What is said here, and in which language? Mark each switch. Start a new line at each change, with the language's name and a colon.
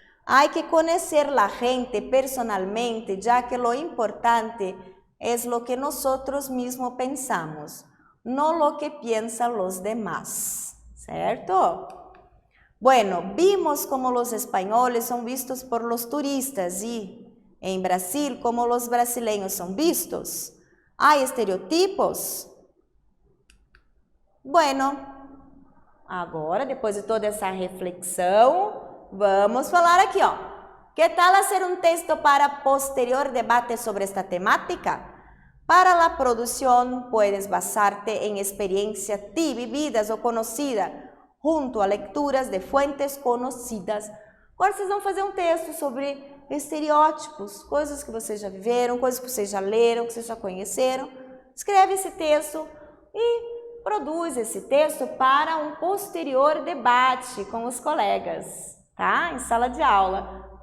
Spanish: Hay que conocer la gente personalmente, ya que lo importante es lo que nosotros mismos pensamos, no lo que piensan los demás. ¿Cierto? Bueno, vimos cómo los españoles son vistos por los turistas y en Brasil cómo los brasileños son vistos. ¿Hay estereotipos?
Portuguese: Bueno, agora, depois de toda essa reflexão, vamos falar aqui, ó.
Spanish: ¿Qué tal hacer un texto para posterior debate sobre esta temática? Para la producción puedes basarte en experiencias vividas o conocidas, junto a lecturas de fuentes conhecidas.
Portuguese: Agora vocês vão fazer um texto sobre estereótipos, coisas que vocês já viveram, coisas que vocês já leram, que vocês já conheceram. Escreve esse texto e produz esse texto para um posterior debate com os colegas, tá? Em sala de aula.